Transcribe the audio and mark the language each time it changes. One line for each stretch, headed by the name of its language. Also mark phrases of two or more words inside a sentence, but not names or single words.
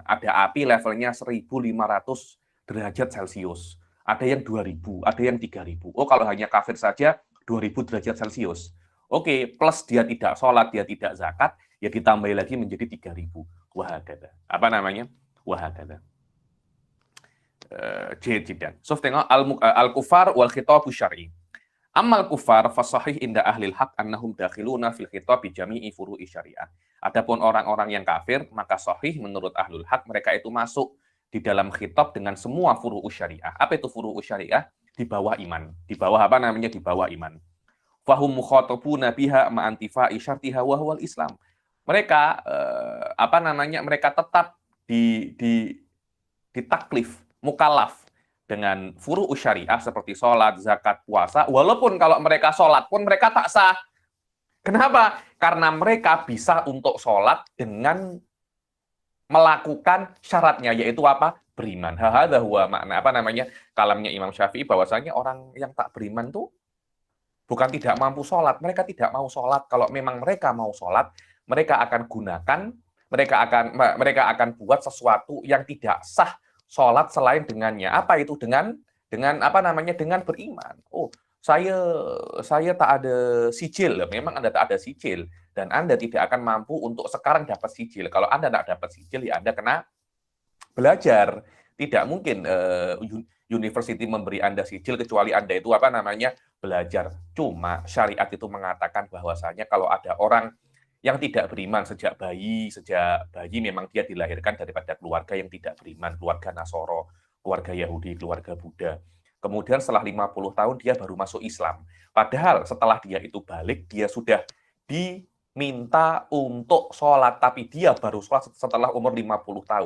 Indonesian: Ada api levelnya 1.500 derajat Celcius. Ada yang 2.000, ada yang 3.000. Oh, kalau hanya kafir saja 2.000 derajat Celcius. Oke, plus dia tidak sholat, dia tidak zakat, ya ditambah lagi menjadi 3.000. Wahakada. Apa namanya?
Arabic: وهكذا. جدا. So, tengok الكفار والخطاب الشرعي. أما الكفار فالصحيح عند أهل الحق أنهم داخلون في الخطاب جميع فروع الشريعة.
Indonesian: Adapun orang-orang yang kafir, maka sahih menurut
Arabic: أهل الحق
Indonesian: mereka itu masuk di dalam khitab dengan semua
Arabic: فروع الشريعة.
Indonesian: Apa itu
Arabic: فروع الشريعة?
Indonesian: Di bawah iman. Di bawah apa namanya? Di bawah iman.
Arabic: فهم مخاطبون بها مع انتفاء شرطها وهو الإسلام.
Indonesian: Mereka mereka tetap ditaklif, mukallaf dengan
Arabic: فروع الشريعة
Indonesian: seperti sholat, zakat, puasa, walaupun kalau mereka sholat pun mereka tak sah. Kenapa? Karena mereka bisa untuk sholat dengan melakukan syaratnya, yaitu apa? beriman.
Arabic: هذا هو
Indonesian: makna kalamnya Imam Syafi'i, bahwasanya orang yang tak beriman tuh bukan tidak mampu sholat, mereka tidak mau sholat. Kalau memang mereka mau sholat, mereka akan gunakan, mereka akan buat sesuatu yang tidak sah sholat selain dengannya. Apa itu? Dengan beriman. Oh, saya tak ada sijil. Memang Anda tak ada sijil, dan Anda tidak akan mampu untuk sekarang dapat sijil. Kalau Anda tak dapat sijil, ya Anda kena belajar. Tidak mungkin university memberi Anda sijil kecuali Anda itu belajar. Cuma syariat itu mengatakan bahwasanya kalau ada orang yang tidak beriman sejak bayi memang dia dilahirkan daripada keluarga yang tidak beriman, keluarga Nasoro, keluarga Yahudi, keluarga Buddha. Kemudian setelah 50 tahun dia baru masuk Islam. Padahal setelah dia itu balik, dia sudah diminta untuk sholat, tapi dia baru sholat setelah umur 50 tahun.